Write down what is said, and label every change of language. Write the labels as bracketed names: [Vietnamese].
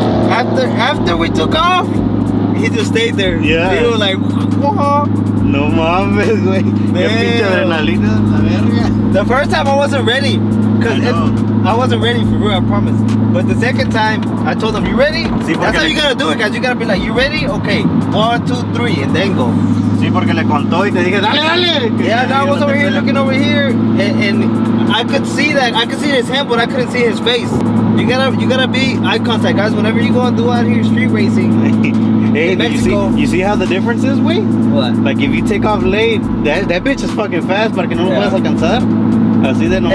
[English] After we took off, he just stayed there. Yeah. He was like, whoa. [Spanish] No mames, güey. Qué pinche adrenalina, la verga. [English] The first time I wasn't ready. Because I wasn't ready for real, I promise. But the second time, I told him, you ready? [Spanish] Sí, [English] that's how you gotta do it, guys. You gotta be like, you ready? Okay, 1, 2, 3, and then go. [Spanish] Sí, porque le contó y te dije, dale, dale. [English] Yeah, no, I was over here looking over here, and I could see that. I could see his hand, but I couldn't see his face. You gotta be eye contact, guys. Whenever you go and do out here street racing hey, in Mexico. You see how the difference is, güey? What? Like if you take off late, that bitch is fucking fast [Spanish] para que no lo puedas alcanzar. Así de nomás.